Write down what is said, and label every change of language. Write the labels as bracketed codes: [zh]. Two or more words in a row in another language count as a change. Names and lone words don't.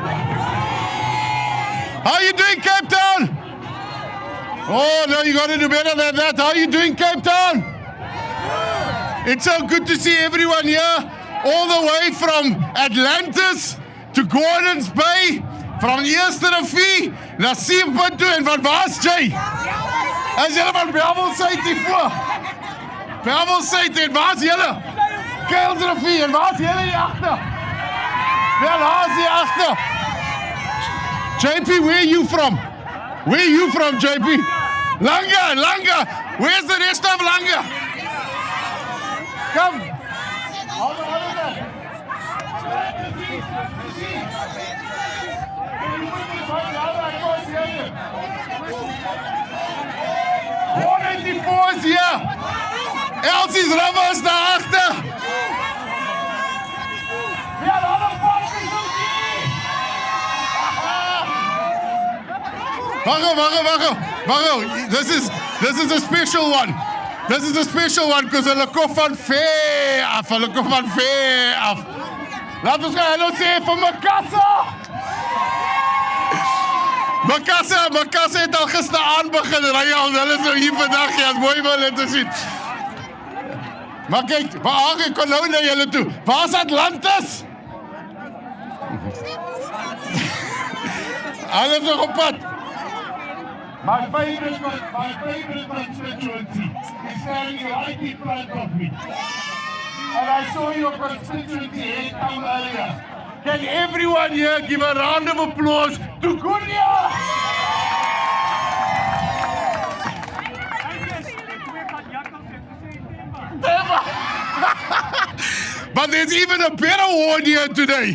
[en] How you doing? doing, Cape Town? Oh, no, you got to do better than that. How are you doing, Cape Town? It's so good to see everyone here, all the way from Atlantis to Gordon's Bay, from Eerste Rivier [af] na Seepunt toe, en van waar's Jay? Is julle van Belwelsyd hiervoor? Belwelsyd, en waar's julle? Kuils Rivier, en waar's julle hier agter? Wel, waar's hier agter? JP, [en] where are you from? Where are you from, JP? Langa. Where's the rest of Langa? Come. Hold on. Is here. [af] Elsie's River is daar agter. Waggo. [en] This is a special one. This is a special one because [af] hulle kom van ver af. Laat ons gaan hallo sê vir Makassa het al gisteraan begin ry al. Hulle is nou hier vandag, ja, is mooi om hulle te sien. Maar kyk, waar ek kon nou na julle toe. Waar's Atlantis? Hulle is nog op pad. [en] My favorite constituency is standing right in front of me. And I saw your constituency head come earlier. Can everyone here give a round of applause to Gunya? But there's even a better ward here today.